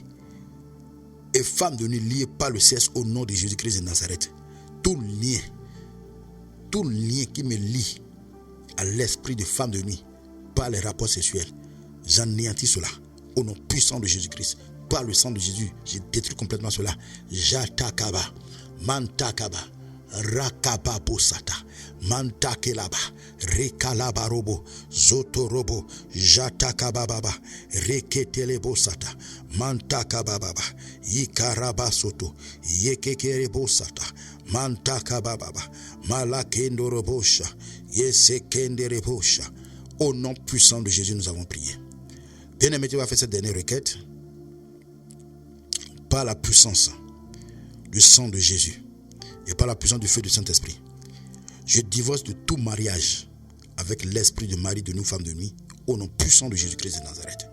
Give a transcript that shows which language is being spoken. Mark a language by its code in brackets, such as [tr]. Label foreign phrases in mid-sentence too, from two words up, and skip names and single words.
[fr] Et femme de nuit liée par le sexe au nom de Jésus-Christ de Nazareth. Tout lien qui me lie à l'esprit de femme de nuit par les rapports sexuels, j'anéantis cela au nom puissant de Jésus-Christ. Par le sang de Jésus, je détruis complètement cela. Jatakaba, Mantakaba, Rakaba Bosata, Mantakelaba, Rekalabarobo, Zotorobo, Jatakababa, Reketelebo Sata, Mantakababa, Yikarabasoto, Yekekerebo Sata, Mantakababa, Malakendorobosha, Yesekenderebosha. Au nom puissant de Jésus, nous avons prié. Bien-aimé, tu vas faire cette dernière requête. Par la puissance du sang de Jésus et par la puissance du feu du Saint-Esprit, je divorce de tout mariage avec l'esprit de mari de nous, femmes de nuit, au nom puissant de Jésus-Christ de Nazareth.